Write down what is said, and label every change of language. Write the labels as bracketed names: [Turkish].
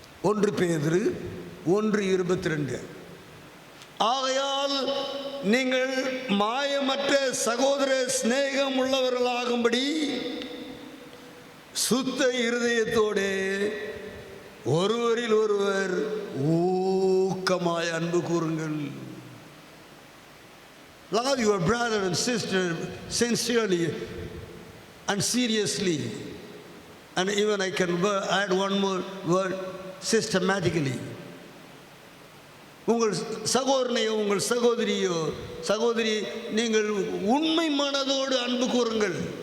[Tamil] 1 பேதுரு 1:22, ஆகையால் நீங்கள் மாயமற்ற சகோதர சிநேகம் உள்ளவர்களாகும்படி சுத்த இருதயத்தோடு ஒருவரில் ஒருவர் ஊக்கமாய் அன்பு கூறுங்கள். [English] Love your brother and sister sincerely and seriously. And even I can add one more word, systematically. [Tamil] உங்கள் சகோதரனையோ உங்கள் சகோதரி நீங்கள் உண்மை மனதோடு அன்பு கூறுங்கள்.